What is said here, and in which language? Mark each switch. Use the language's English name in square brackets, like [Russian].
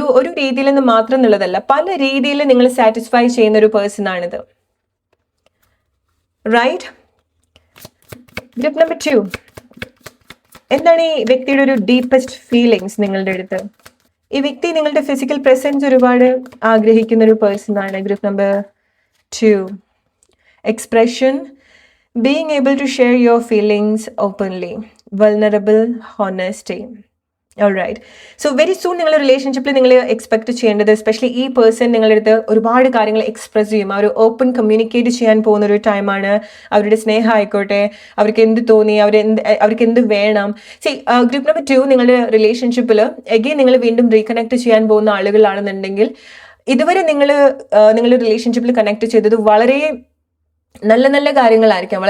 [Malayalam] ഒരു രീതിയിൽ നിന്ന് മാത്രം എന്നുള്ളതല്ല, പല രീതിയിൽ നിങ്ങൾ സാറ്റിസ്ഫൈ ചെയ്യുന്ന ഒരു പേഴ്സൺ ആണിത്, റൈറ്റ്? ഗ്രൂപ്പ് നമ്പർ 2, എന്താണ് ഈ വ്യക്തിയുടെ ഒരു ഡീപ്പസ്റ്റ് ഫീലിങ്സ് നിങ്ങളുടെ അടുത്ത്? ഈ വ്യക്തി നിങ്ങളുടെ ഫിസിക്കൽ പ്രസൻസ് ഒരുപാട് ആഗ്രഹിക്കുന്ന ഒരു പേഴ്സൺ ആണ്. [English] Group number 2, expression, being able to share your feelings openly, vulnerable, honesty. [Malayalam] Alright, so very soon നിങ്ങൾ റിലേഷൻഷിപ്പിൽ നിങ്ങൾ എക്സ്പെക്ട് ചെയ്യേണ്ടത്, എസ്പെഷ്യലി ഈ പേഴ്സൺ നിങ്ങളുടെ അടുത്ത് ഒരുപാട് കാര്യങ്ങൾ എക്സ്പ്രസ് ചെയ്യും. അവർ ഓപ്പൺ കമ്മ്യൂണിക്കേറ്റ് ചെയ്യാൻ പോകുന്ന ഒരു ടൈമാണ്. അവരുടെ സ്നേഹം ആയിക്കോട്ടെ, അവർക്ക് എന്ത് തോന്നി, അവർക്ക് എന്ത് വേണം. ഗ്രൂപ്പ് നമ്പർ 2, നിങ്ങളുടെ റിലേഷൻഷിപ്പിൽ എഗെയിൻ നിങ്ങൾ വീണ്ടും റീകണക്ട് ചെയ്യാൻ പോകുന്ന ആളുകളാണെന്നുണ്ടെങ്കിൽ, ഇതുവരെ നിങ്ങളുടെ റിലേഷൻഷിപ്പിൽ കണക്ട് ചെയ്തത് വളരെ നല്ല നല്ല കാര്യങ്ങളായിരിക്കാം.